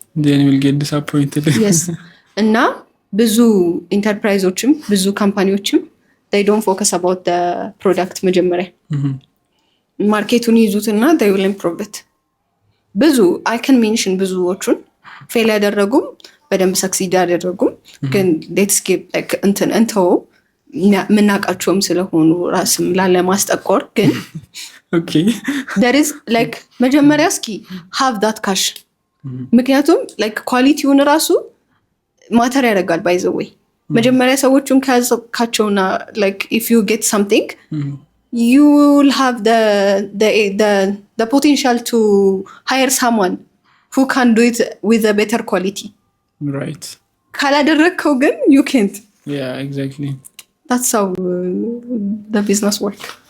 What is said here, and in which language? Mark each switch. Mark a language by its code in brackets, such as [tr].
[en] then you will get disappointed. yes. [am] እና ብዙ ኢንተርፕራይዞችም ብዙ ካምፓኒዎችም [en] they don't focus about the product [am] መጀመሪያ ማርኬቱን ይዙትና [en] they will improve it. [am] ብዙ [en] I can mention [am] ብዙዎቹን ፌል ያደረጉም በደንብ ሰክሲድ ያደረጉም ግን [en] let's give like [am] እንተው ምናቃቸውም ስለሆኑ ራስም ላለማስጠቆር ግን [en] okay there is like [am] መጀመሪያ እስኪ [en] have that cash. [am] ምክንያቱም like ኳሊቲውን ራሱ ማተር ያደርጋል [en] by the way. [am] መጀመሪያ ሰዎቹን ካቸውና [en] like if you get something you will have the potential to hire someone who can do it with a better quality. right. [am] ካላደረግከው ግን [en] you can't. yeah, exactly. that's how the business work.